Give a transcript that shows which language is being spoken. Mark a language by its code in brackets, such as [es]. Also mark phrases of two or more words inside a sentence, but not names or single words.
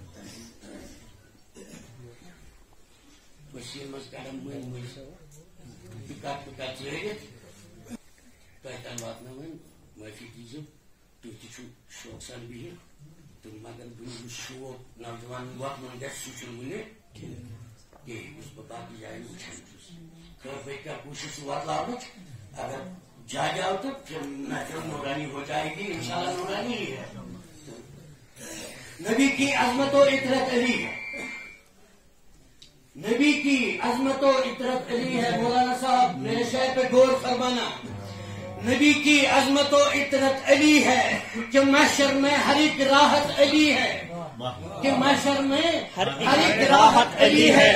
[ks] وسیٖل منٛز کران مٔنٛزۍ مٔنٛزۍ ٹِکٹ ژٲرِتھ تۄہہِ تام واتناوٕنۍ، معٲفی دیٖزیو. تُہۍ تہِ چھُو شوق سان بِہِتھ تہٕ مگر یُس شوق نوجوان واتناوُن گژھِ سُہ چھُنہٕ وُنہِ کِہیٖنۍ. یُس بہٕ باقٕے جایَن وٕچھان چھُس خٲر بہٕ کر کوٗشِش واتناونٕچ. [ur] اگر جا جاؤ تو پھر محفل نورانی ہو جائے گی، [ar] انشاءاللہ [ur] نورانی ہی ہے. نبی کی عظمت و عطرت علی ہے، نبی کی عظمت و عطرت علی ہے. مولانا صاحب میرے شعر پہ غور فرمانا. نبی کی عظمت و عطرت علی ہے کہ محشر میں ہر ایک راحت علی ہے، کہ محشر میں ہر ایک راحت علی ہے.